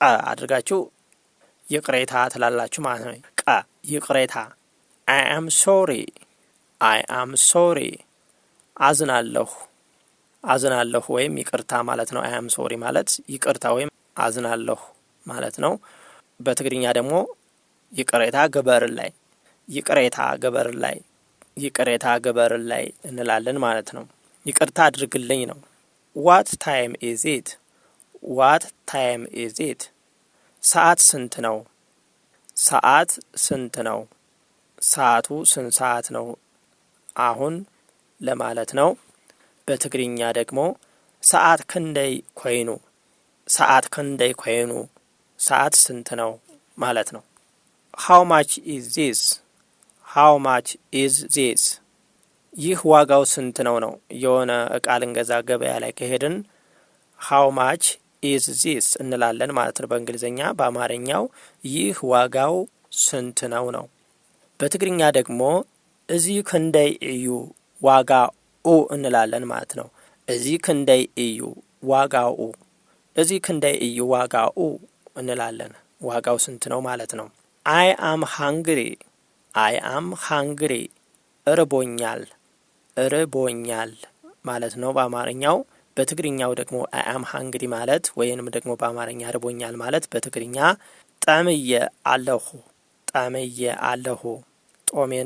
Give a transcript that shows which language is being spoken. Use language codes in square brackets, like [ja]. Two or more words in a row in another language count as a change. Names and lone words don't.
[am] አድርጋችሁ ይቅሬታ ትላላችሁ ማለት ነው። ቀ ይቅሬታ። [en] I am sorry። I am sorry [am] አዝናለሁ፣ አዝናለሁ ወይም ይቅርታ ማለት ነው። [en] I am sorry [am] ማለት ይቅርታ ወይም አዝናለሁ ማለት ነው። በትግርኛ ደግሞ [ti] ይቅሬታ ገበርላይ፣ ይቅሬታ ገበርላይ፣ ይቅሬታ ገበርላይ [am] እንላለን ማለት ነው። ይቅርታ አድርግልኝ ነው። [en] What time is it? What time is it? [am] ሰዓት ስንት ነው? ሰዓት ስንት ነው? ሰዓቱ ስንት ሰዓት ነው አሁን ለማለት ነው። በትግርኛ ደግሞ [ti] ሰዓት ክንደይ ኮይኑ፣ ሰዓት ክንደይ ኮይኑ [am] ሰዓት ስንት ነው ማለት ነው። [en] How much is this? How much is this? [am] ይህ ዋጋው ስንት ነው ነው። የሆነ እቃ ልንገዛ ገበያ ላይ ከሄድን [en] How much is this [am] እንላለን ማለት ነው በእንግሊዝኛ። በአማርኛው ይህ ዋጋው ስንት ነው ነው። በትግርኛ ደግሞ እዚህ [ti] ክንደይ እዩ ዋጋኡ [am] እንላለን ማለት ነው። [ti] እዚህ ክንደይ እዩ ዋጋኡ፣ እዚህ ክንደይ እዩ ዋጋኡ [am] እንላለን። ዋጋው ስንት ነው ማለት ነው። አይ [en] am hungry። I am hungry [am] እርቦኛል፣ እርቦኛል ማለት ነው በአማርኛው። በትግርኛው ደግሞ [en] I am hungry [am] ማለት ወይንም ደግሞ በአማርኛ እርቦኛል ማለት በትግርኛ [ti] ጠምየ አለሁ፣ ጠምየ አለሁ ጦሜን